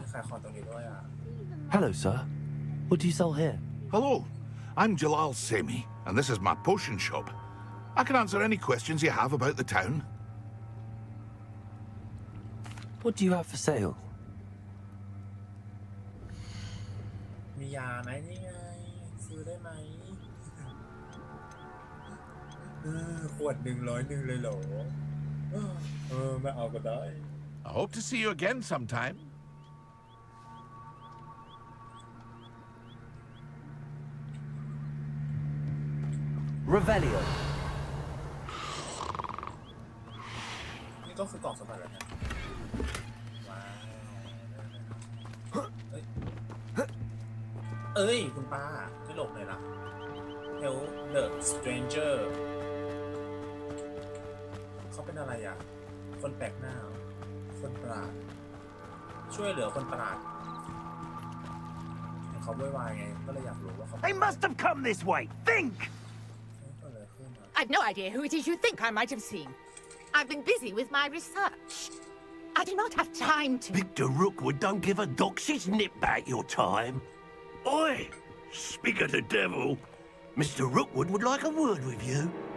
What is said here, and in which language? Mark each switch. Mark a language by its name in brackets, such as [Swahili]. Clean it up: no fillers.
[Thai] มีขายของตรงนี้ด้วยอ่ะ [English] Hello, sir. What do you sell here? Hello, I'm Jalal Semi, and this is my potion shop. I can answer any questions you have about the town. What do you have for sale? [Thai] มียาไหมนี่ไง ซื้อได้ไหมขวด100เลยเหรอไม่เอาก็ได้ [English] I hope to see you again sometime. Revelio. [Thai] นี่ก็คือกล่องสมบัติแล้วนะว้าวเอ้ยคุณป้าไม่หลบเลยนะ [English] Help the stranger [Thai] เขาเป็นอะไรอ่ะ คนแปลกหน้า คนประหลาด ช่วยเหลือคนประหลาดเขาวุ่นวายไง ก็เลยอยากรู้ว่าเขา [English] They must have come this way. Think! I've no idea who it is you think I might have seen. I've been busy with my research. I do not have time to... Victor Rookwood don't give a doxy's nip back your time. Oi! Speak of the devil. Mr. Rookwood would like a word with you.